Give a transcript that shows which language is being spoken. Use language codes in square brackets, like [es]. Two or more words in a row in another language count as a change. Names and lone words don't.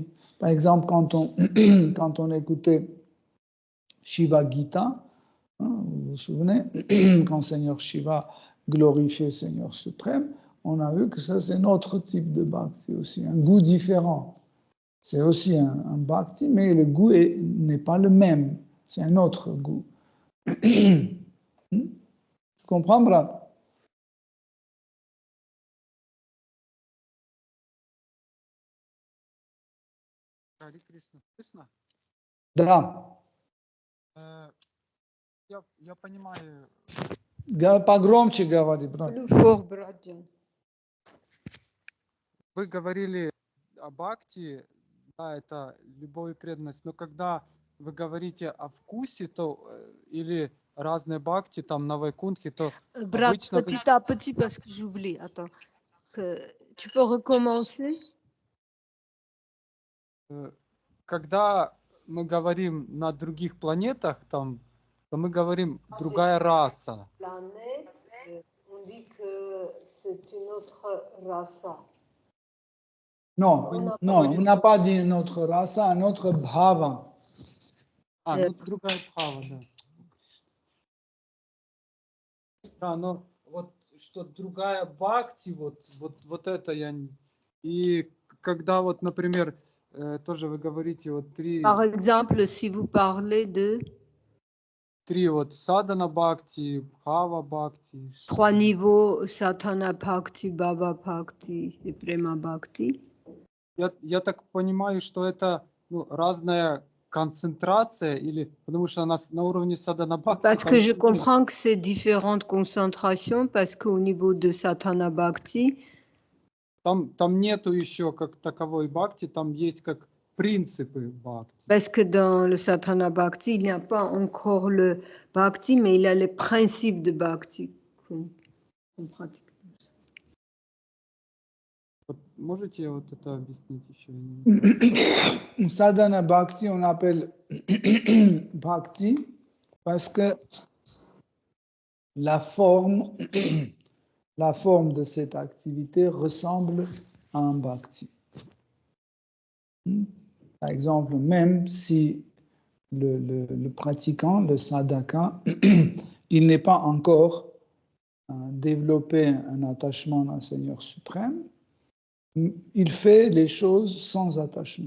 [fr] Par exemple, quand on écoutait Shiva Gita, vous vous souvenez, quand Seigneur Shiva glorifiait Seigneur suprême, on a vu que ça c'est notre type de bhakti aussi, un goût différent. C'est aussi un bhakti, mais le goût n'est pas le même, c'est un autre goût. Tu comprends, Brad? [ru] Хари Кришна, слышно? Да. Я понимаю. Погромче говори, брат. [fr] Plus fort, Bradjan. [ru] Вы говорили о бхакти, да, это любовь и преданность, но когда вы говорите о вкусе, то или разные бхакти, там на Вайкунтхе, то Brad, обычно вы, [fr] petit à petit, parce que j'oublie. Attends. Tu peux recommencer? [ru] когда мы говорим на других планетах, там, то мы говорим другая раса. [fr] Planète, on dit que c'est une autre rasa. Non, non, on n'a pas dit une autre rasa, un autre bhava. [ru] Ну другая бхава, да. Да, но вот что другая бхакти, вот это я... И когда вот, например, тоже вы говорите вот [fr] Par exemple, si vous parlez de [ru] три вот садана бхакти, бхава бхакти. [fr] 3 niveaux, Sadhana Bhakti, Bhava Bhakti et Prema Bhakti. [ru] Я так понимаю, что это разная концентрация, или потому что на уровне садана бхакти... [fr] Parce que je comprends que c'est différentes concentrations, parce qu'au niveau de Sadhana Bhakti, [ru] там нету еще как таковой бхакти, там есть как принципы бхакти. [fr] parce que dans le Sadhana Bhakti, il n'y a pas encore le Bhakti, mais il y a les principes de Bhakti qu'on pratique. [ru] Можете вот это объяснить еще? [fr] Sadhana Bhakti, on appelle Bhakti parce que la forme de cette activité ressemble à un Bhakti. Par exemple, même si le pratiquant, le sadhaka, il n'est pas encore développé un attachement à un Seigneur suprême, il fait les choses sans attachement.